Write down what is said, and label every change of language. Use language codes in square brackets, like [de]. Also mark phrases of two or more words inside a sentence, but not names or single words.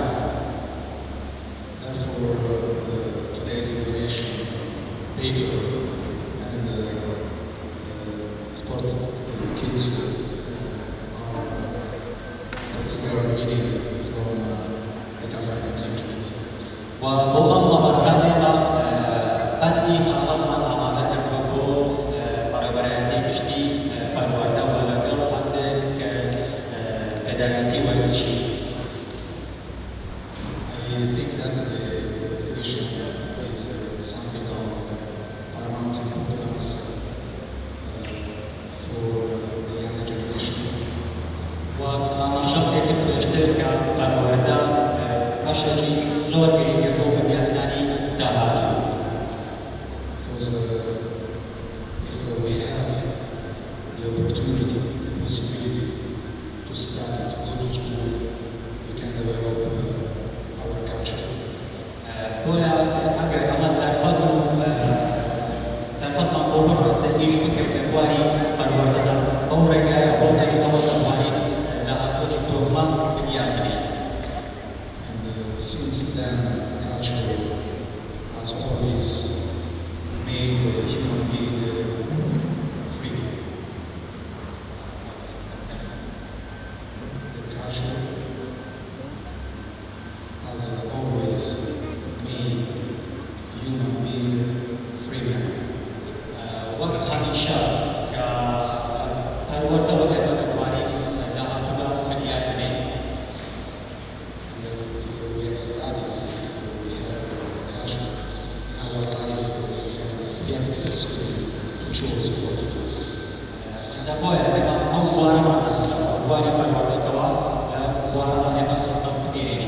[en] Therefore, today's innovation, paper and sport kits are a particular meaning from Italian contingent. [ckb] و بۆ ئەم مەبەستە ئێمە بەندی قاغەزمان ئامادە کردووە بۆ بەڕێوەبەرایەتی گشتی پەروەردەوە لەگەڵ هەندێک پێداویستی وەرزشی. [en] I think that the education is something of paramount importance for the younger generation. [ckb] و ئاماژەکێک پێشتر کە پەروەردە بەشێکی زۆر گرنگە بۆ بنیادنانی داهاتوو. [en] Because if we have the opportunity, the possibility to study, to go to school, we can develop our culture. [ckb] بۆیە ئەگەر ئەمە دەرفەتمان بۆ بڕسە ئیش بکەین لە بواری پەروەردەدا بەو ڕێگایە بۆ تەکیدەوە دەتوانین داهاتووەکی تۆکمان بنیاد بنین. [en] And since then, culture has always made the human being free. The culture has always made human being free man. [ckb] وەک هەمیشە کە پەروەردەوە ئێمە دەتوانین داهاتوودا بنیاد بنین. [en] And if we have studied, if we have the culture in our life, we have the possibility to choose what to do. [ckb] اینجا بۆیە ئێمە ئەو بوارەمان هەموو بواری پەروەردەکەوە لە بوارەدا ئێمە خزمەت بگەێنین.